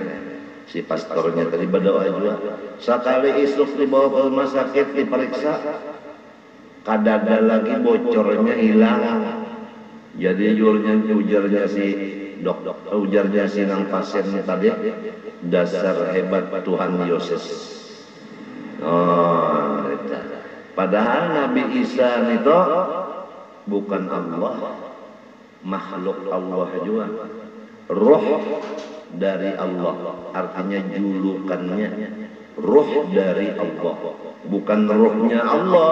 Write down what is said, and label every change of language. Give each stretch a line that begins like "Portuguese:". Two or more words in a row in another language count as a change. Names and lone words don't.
Banjar: Si pastornya tadi berdoa juga. Sekali isuk dibawa ke rumah sakit diperiksa, kadada lagi bocornya hilang. Jadi ujarnya si dokter, ujarnya si nang pasien tadi, dasar hebat Tuhan Yesus. Oh, padahal Nabi Isa itu bukan Allah. Makhluk Allah juga, roh dari Allah, artinya julukannya roh dari Allah, bukan rohnya Allah.